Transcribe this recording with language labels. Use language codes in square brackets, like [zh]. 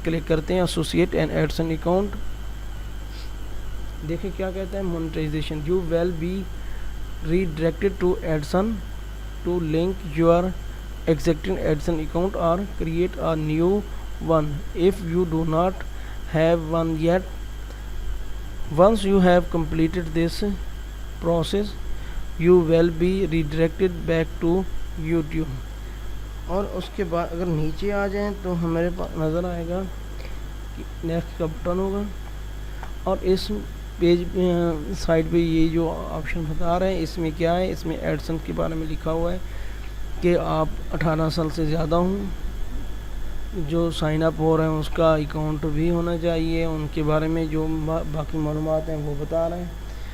[ur] Click کرتے ہیں [en] Associate an AdSense account. [ur] دیکھیں کیا کہتا ہے, [en] Monetization, you will be redirected to AdSense to link your existing AdSense account اور create a new one if you do not have one yet. Once you have completed this process you will be redirected back to YouTube. [ur] اور اس کے بعد اگر نیچے آ جائیں تو ہمارے پاس نظر آئے گا کہ نیکسٹ کا بٹن ہوگا, اور اس پیج سائڈ پہ یہ جو آپشن بتا رہے ہیں اس میں کیا ہے, اس میں ایڈسن کے بارے میں لکھا ہوا ہے کہ آپ 18 سال سے زیادہ ہوں, جو سائن اپ ہو رہے ہیں اس کا اکاؤنٹ بھی ہونا چاہیے, ان کے بارے میں جو باقی معلومات ہیں وہ بتا رہے ہیں.